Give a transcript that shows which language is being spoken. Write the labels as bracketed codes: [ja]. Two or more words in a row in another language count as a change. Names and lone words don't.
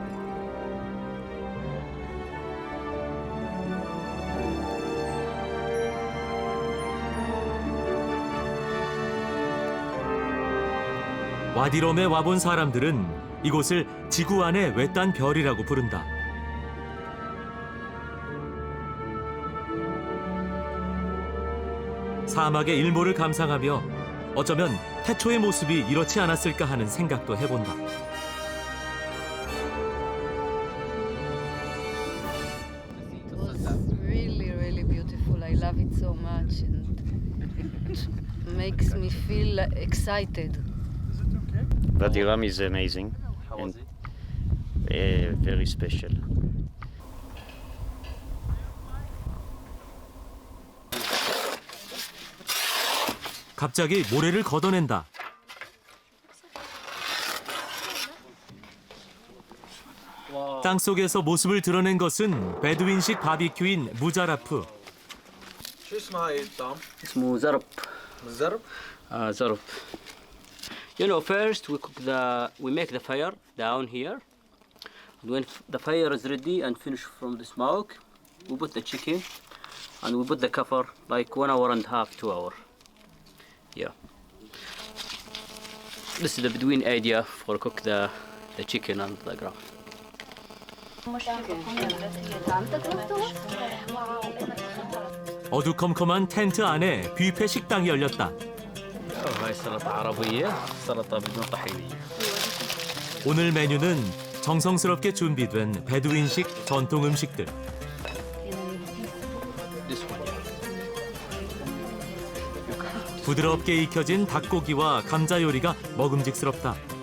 [ko] 와디롬에 와본 사람들은 이곳을 지구 안의 외딴 별이라고 부른다. 사막의 일몰을 감상하며 어쩌면 태초의 모습이 이렇지 않았을까 하는 생각도 해본다. [en] It was really beautiful. I love it so much and it makes me feel excited. Wadi Rum is amazing. How was it? very special. [ko] 갑자기 모래를 걷어낸다. 땅 속에서 모습을 드러낸 것은 베두인식 바비큐인 무자라프. [ar] شو اسمها هاي الطعم؟ اسمه زرب. زرب؟ زرب. [en] You know, first we make the fire down here. And when the fire is ready and finished from the smoke, we put the chicken and we put the cover like 1 hour and a half, 2 hours. Yeah. This is the Bedouin idea for cook the chicken and the ground. [ko] 어두컴컴한 텐트 안에 뷔페 식당이 열렸다. [ar] هاي سلطة عربية، سلطة بدون طحينية. [ko] 오늘 메뉴는 정성스럽게 준비된 베두인식 전통 음식들. 부드럽게 익혀진 닭고기와 감자 요리가 먹음직스럽다.